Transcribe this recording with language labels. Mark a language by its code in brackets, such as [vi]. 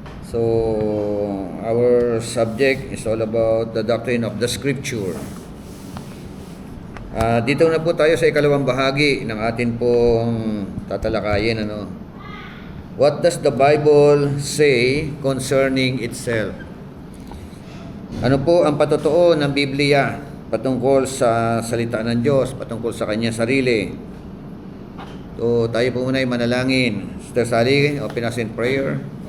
[en] So, our subject is all about the doctrine of the Scripture. [tl] Dito na po tayo sa ikalawang bahagi ng atin pong tatalakayin. [en] What does the Bible say concerning itself? [tl] Ano po ang patotoo ng Biblia patungkol sa salita ng Diyos, patungkol sa kanyang sarili? So, tayo po muna ay manalangin. [en] Sister Sally, open us in prayer.